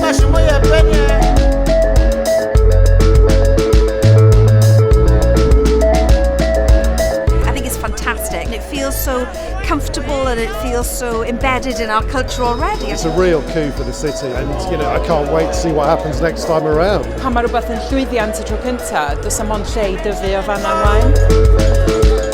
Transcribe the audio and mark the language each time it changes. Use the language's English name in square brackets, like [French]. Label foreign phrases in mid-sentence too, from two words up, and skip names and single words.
[English] I think it's fantastic. It feels so comfortable and it feels so embedded in our culture already. It's a real coup for the city and I can't wait to see what happens next time around. [Welsh] Pan mae rhywbeth yn llwyddiant y tro cyntaf, does am ond lle I dyfu o fan ymlaen.